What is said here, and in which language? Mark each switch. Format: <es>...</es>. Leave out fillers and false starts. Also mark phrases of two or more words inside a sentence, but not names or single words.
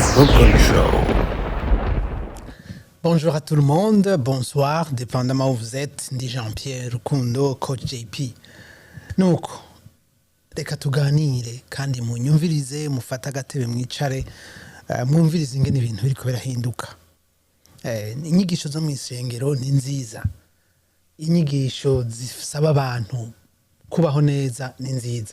<fr>Brooklyn Show. Bonjour à tout le monde, bonsoir, dépendamment où vous êtes.</fr> <rn>Ndi Jean-Pierre Rukundo, coach JP. Nuko reka tuganire kandi munyumvirize, mufata agatebe mwicare, mwumvirize ingene ibintu biriko birahinduka. Inyigisho zo mw'isengero ni nziza. Inyigisho zisaba abantu kubaho neza ni nziza.</rn>